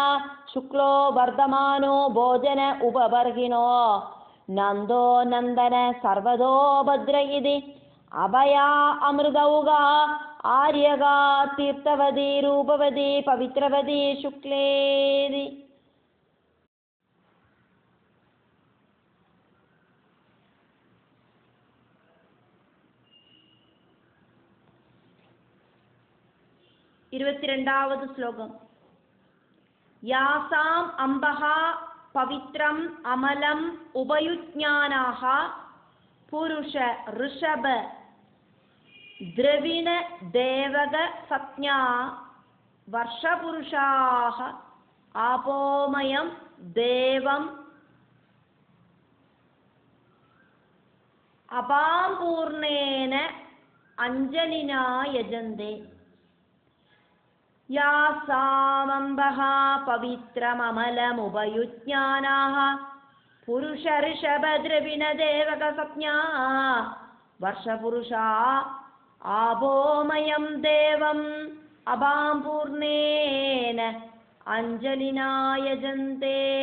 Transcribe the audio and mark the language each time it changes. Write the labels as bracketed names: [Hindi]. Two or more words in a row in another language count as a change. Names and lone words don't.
[Sanskrit] शुक्लो वर्धमानो भोजन उपबर्हिणो नन्दो नन्दन सर्वतो भद्र इति. अभया अमृतौगा आर्यगा तीर्थवती रूपवती पवित्रवती शुक्लेति. [Tamil] இருபத்திரண்டாவது ஸ்லோகம். [Sanskrit] यासाम् अम्बः पवित्रम् अमलम् उपयुञ्जानाः पुरुष ऋषभ द्रविण देवक सञ्ज्ञा वर्षपुरुषाः आपोमयम् देवम् अपांपूर्णेन अञ्जलिना यजन्ते यासामम्बः पवित्रममलमुपयुञ्जानाः पुरुषऋषभद्रविणदेवकसञ्ज्ञा वर्षपुरुषा आपोमयं देवं अपांपूर्णेन अञ्जलिना यजन्ते